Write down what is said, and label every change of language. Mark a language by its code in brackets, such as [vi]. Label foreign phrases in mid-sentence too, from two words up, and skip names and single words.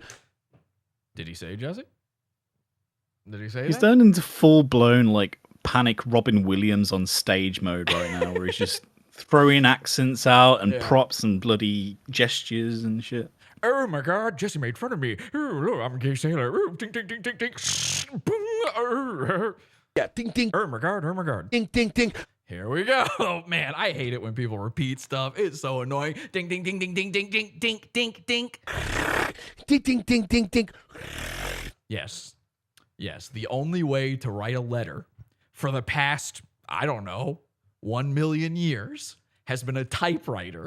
[en] Did he say Jesse? Did he say He's that? turned into full-blown, like, panic Robin Williams on stage mode right now, where he's just throwing accents out and props and bloody gestures and shit. Oh my God, Jesse made fun of me. Oh, I'm a gay sailor. Oh, ding, ding, ding, ding, ding. Yeah, ding, ding. Oh my God, oh my God. Ding, ding, ding. Here we go. Oh, man, I hate it when people repeat stuff. It's so annoying. Ding, ding, ding, ding, ding, ding, ding, ding, ding, ding. Ding, ding, ding, ding, ding. Yes. Yes, the only way to write a letter for the past, I don't know, 1 million years has been a typewriter.